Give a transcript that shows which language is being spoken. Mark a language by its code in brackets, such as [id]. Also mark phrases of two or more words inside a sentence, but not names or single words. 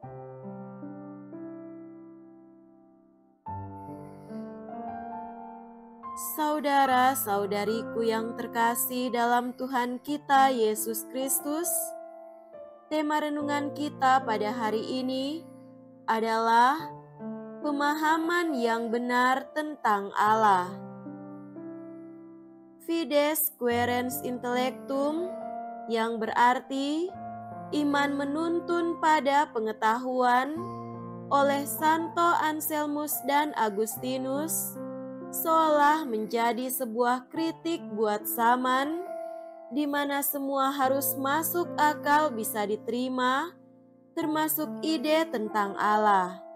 [id] Saudara-saudariku yang terkasih dalam Tuhan kita Yesus Kristus, tema renungan kita pada hari ini adalah pemahaman yang benar tentang Allah. [la] Fides quaerens intellectum, [id] yang berarti iman menuntun pada pengetahuan, oleh Santo Anselmus dan Agustinus, seolah menjadi sebuah kritik buat zaman, di mana semua harus masuk akal bisa diterima, termasuk ide tentang Allah.